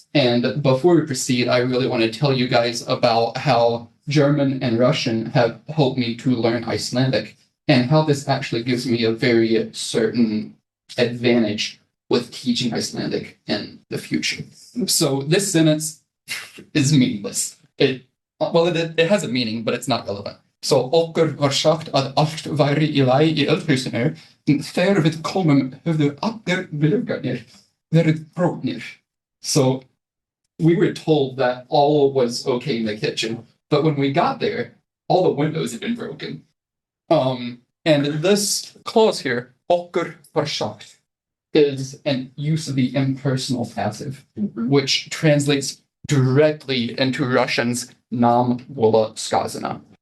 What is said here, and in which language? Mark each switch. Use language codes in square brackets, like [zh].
[en] And before we proceed, I really want to tell you guys about how German and Russian have helped me to learn Icelandic and how this actually gives me a very certain advantage with teaching Icelandic in the future. So this sentence is meaningless. It has a meaning, but it's not relevant. [is] So okkur var sagt að allt væri í lagi í eldhúsinu, en þegar við komum höfðu allir gluggarnir verið brotnir. [en] So we were told that all was okay in the kitchen, but when we got there, all the windows had been broken. And this clause here, [is] okkur var sagt, [en] is an use of the impersonal passive, which translates directly into Russian's [ru] nam было сказано.